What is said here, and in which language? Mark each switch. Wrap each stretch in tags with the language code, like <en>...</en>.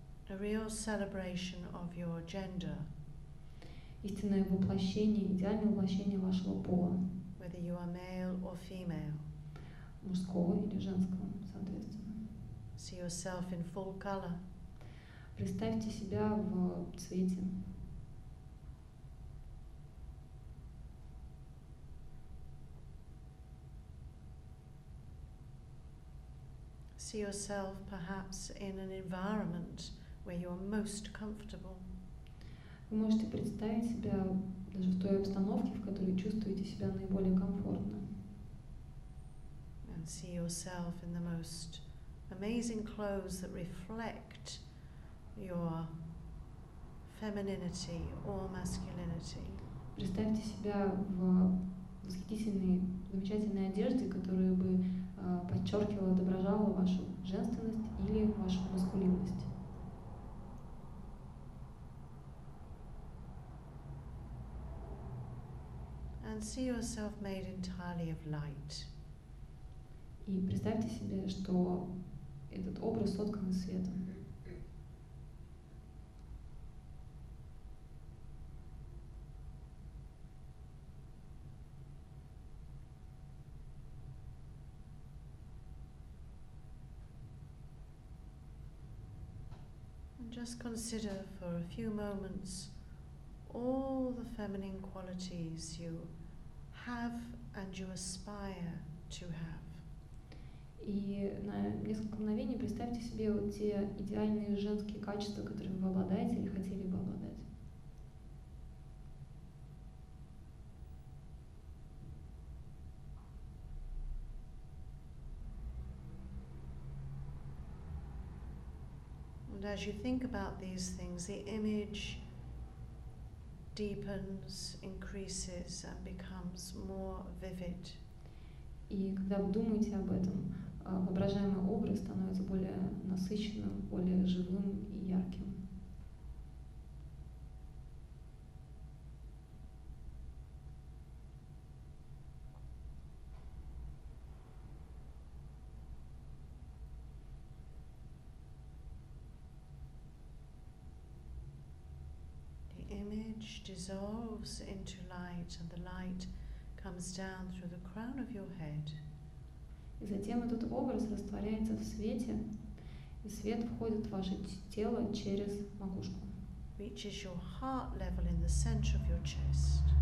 <en>A real celebration of your gender,</en> <ru>Истинное воплощение, идеальное воплощение вашего пола,</ru> <en>whether you are male or female.</en> <ru>мужского или женского, соответственно.</ru> <en>See yourself in full color.</en> <ru>Представьте себя в цвете.</ru> <en>See yourself perhaps in an environment where you are most comfortable.</en> <ru>Вы можете представить себя даже в той обстановке, в которой чувствуете себя наиболее комфортно.</ru> <en>And see yourself in the most amazing clothes that reflect your femininity or masculinity.</en> <ru>Представьте себя в восхитительной, замечательной одежде, которая бы подчеркивала, отображала вашу женственность или вашу маскулинность.</ru> <en>And see yourself made entirely of light.</en> <ru>И представьте себе, что этот образ соткан из света.</ru> <en>And just consider for a few moments all the feminine qualities you have and you aspire to have.</en> <ru>И на несколько мгновений представьте себе вот те идеальные женские качества, которыми вы обладаете или хотели бы обладать.</ru> <en>And as you think about these things, the image deepens, increases, and becomes more vivid.</en> <ru>И когда вы думаете об этом, воображаемый образ становится более насыщенным, более живым и ярким.</ru> <en>The image dissolves into light, and the light comes down through the crown of your head.</en> <ru>И затем этот образ растворяется в свете, и свет входит в ваше тело через макушку.</ru> <en>Reaches your heart level in the center of your chest.</en>